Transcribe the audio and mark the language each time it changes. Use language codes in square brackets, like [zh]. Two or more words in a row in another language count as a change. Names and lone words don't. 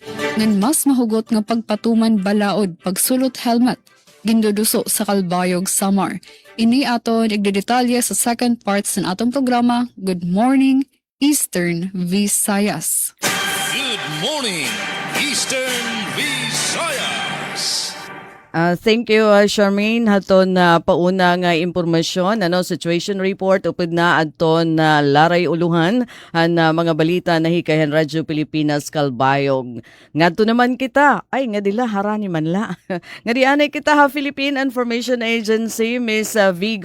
[war] Ngan mas mahugot nga pagpatuman balaod pagsulot helmet ginduduso sa Calbayog Samar. Ini aton igdedetalye sa [en] second part [war] sa atong programa, [en] Good Morning Eastern Visayas. Good morning, Eastern Visayas. Thank you, Charmaine. [war] Haton na pauna nga impormasyon, [en] situation report [war] upod na adton na laray uluhan na mga balita na hikayan Radyo Pilipinas Calbayog. Ngadto naman kita, ay nga dila harani man la. Nga dianay kita ha Philippine Information Agency, Miss V.